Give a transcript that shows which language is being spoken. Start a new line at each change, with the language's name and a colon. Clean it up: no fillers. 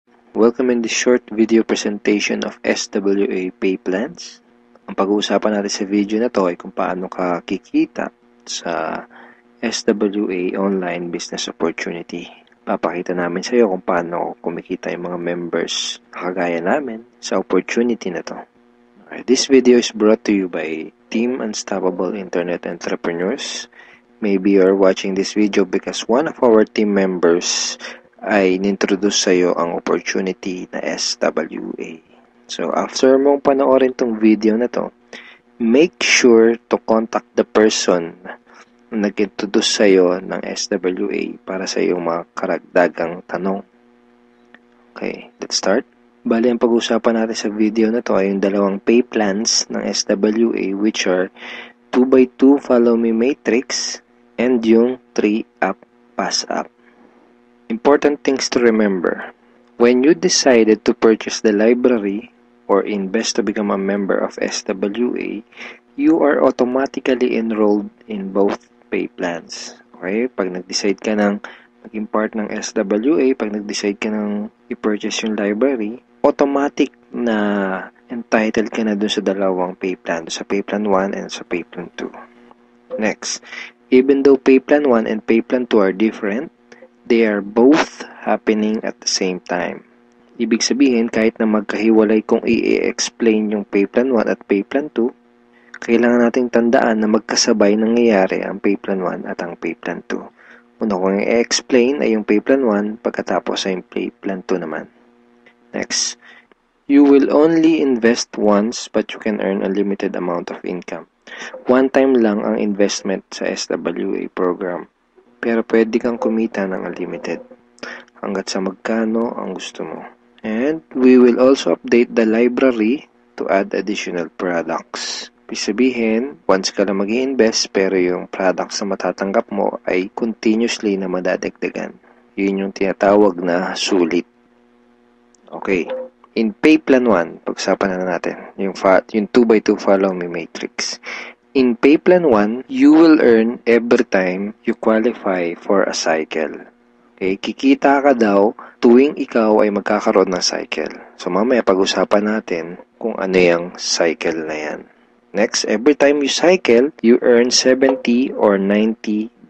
English: Welcome in this short video presentation of SWA pay plans.
Filipino: Ang pag-uusapan natin sa video na to ay kung paano ka kikita sa SWA online business opportunity. Papakita namin sa iyo kung paano kumikita yung mga members kagaya namin sa opportunity na to.
English: This video is brought to you by Team Unstoppable Internet Entrepreneurs. Maybe you're watching this video because one of our team members
Filipino: ay nintroduce sa iyo ang opportunity na
English: SWA.
Filipino: So, after mong panoorin tong video na to,
English: make sure to contact the person
Filipino: na nag-introduce sa iyo ng SWA para sa iyong mga karagdagang tanong.
English: Okay, let's start.
Filipino: Bali, ang pag-usapan natin sa video na to ay yung dalawang pay plans ng SWA,
English: which are 2x2 Follow Me Matrix
Filipino: and yung 3-App Pass App.
English: Important things to remember. When you decided to purchase the library or invest to become a member of SWA, you are automatically enrolled in both pay plans. Okay?
Filipino: Pag nag-decide ka ng maging part ng SWA, pag nag-decide ka ng i-purchase yung library, automatic na entitled ka na dun sa dalawang pay plan, sa pay plan 1 and sa pay plan 2.
English: Next, even though pay plan 1 and pay plan 2 are different, they are both happening at the same time.
Filipino: Ibig sabihin, kahit na magkahiwalay kung i-explain yung pay plan 1 at pay plan 2, kailangan nating tandaan na magkasabay nangyayari ang pay plan 1 at ang pay plan 2. Una kong i-explain ay yung pay plan 1, pagkatapos ay yung pay plan 2 naman.
English: Next, you will only invest once but you can earn a limited amount of income.
Filipino: One time lang ang investment sa SWA program, pero pwede kang kumita ng unlimited hanggat sa magkano ang gusto mo.
English: And we will also update the library to add additional products.
Filipino: Ibig sabihin, once ka lang mag-i-invest pero yung products na matatanggap mo ay continuously na madadagdagan. Yun yung tinatawag na sulit. Okay. In pay plan 1, pag-usapan na natin yung 2x2 Follow Me Matrix.
English: In pay plan 1, you will earn every time you qualify for a cycle.
Filipino: Okay, kikita ka daw tuwing ikaw ay magkakaroon ng cycle. So mamaya pag-usapan natin kung ano yung cycle na yan.
English: Next, every time you cycle, you earn $70 or $90.